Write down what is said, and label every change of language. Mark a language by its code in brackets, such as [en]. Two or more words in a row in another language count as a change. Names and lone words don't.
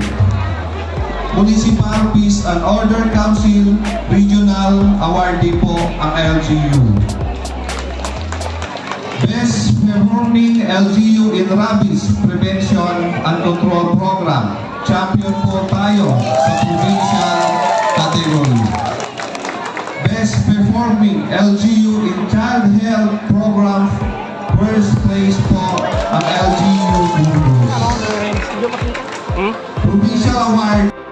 [en] Municipal Peace and Order Council Regional Awardee [tl] po ang [en] LGU. Best Performing LGU in Rabies Prevention and Control Program. [tl] Champion po tayo sa provincial category. [en] Best Performing LGU in Child Health Program. First place [tl] po ang [en] LGU Burgos. Provincial Award.